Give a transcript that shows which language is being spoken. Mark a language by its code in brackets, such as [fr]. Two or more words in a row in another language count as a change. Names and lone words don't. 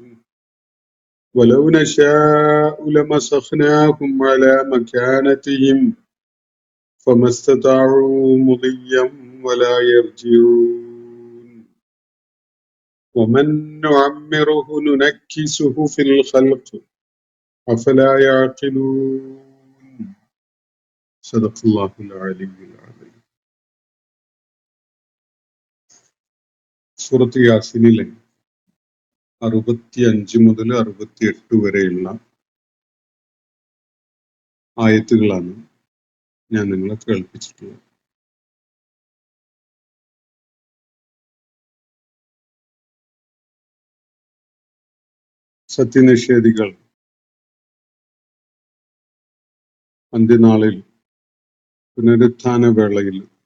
[ar] ولو نشاء لمسخناهم على مكانتهم فما استطاعوا مضيا ولا يرجعون. ومن نعمره ننكسه في الخلق أفلا يعقلون. صدق الله العلي العظيم. [ml] സൂറത്ത് യാസീനിലെ 65 മുതൽ 68 വരെയുള്ള ആയത്തുകളാണ് ഞാൻ നിങ്ങളെ കേൾപ്പിച്ചിട്ടുള്ളത്. സത്യനിഷേധികൾ അന്ത്യനാളിൽ പുനരുത്ഥാന വേളയിൽ